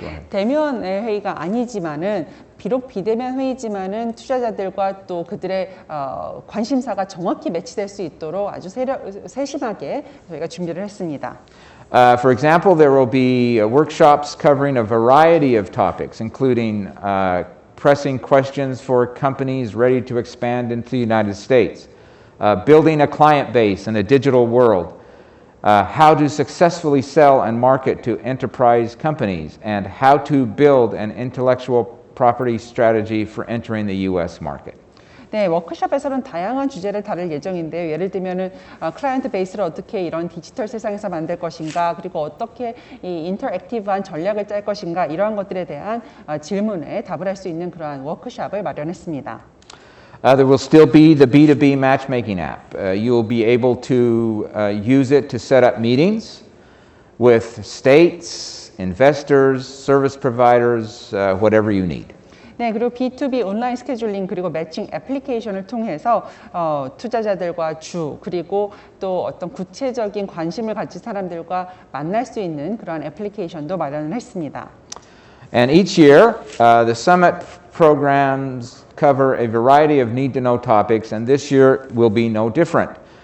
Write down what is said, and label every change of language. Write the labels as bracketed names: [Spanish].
[Korean] 대면 회의가 아니지만은 비록 비대면 회의지만은 투자자들과 또 그들의 관심사가 정확히 매치될 수 있도록 아주 세심하게 저희가 준비를 했습니다. [English] For example, there will be workshops covering a variety of topics, including pressing questions for companies ready to expand into the United States, building a client base in a digital world, how to successfully sell and market to enterprise companies, and how to build an intellectual property strategy for entering the U.S. market. [Korean] 네, 워크숍에서는 다양한 주제를 다룰 예정인데요. 예를 들면은 클라이언트 베이스를 어떻게 이런 디지털 세상에서 만들 것인가, 그리고 어떻게 이 인터랙티브한 전략을 짤 것인가, 이러한 것들에 대한 질문에 답을 할 수 있는 그러한 워크숍을 마련했습니다. [English] There will still be the B2B matchmaking app. You will be able to use it to set up meetings with states, investors, service providers, whatever you need. [Korean] 네, 그리고 B2B 온라인 스케줄링 그리고 매칭 애플리케이션을 통해서 투자자들과 그리고 또 어떤 구체적인 관심을 가진 사람들과 만날 수 있는 그런 애플리케이션도 마련을 했습니다. [English] And each year, the summit programs cover a variety of need-to-know topics, and this year will be no different.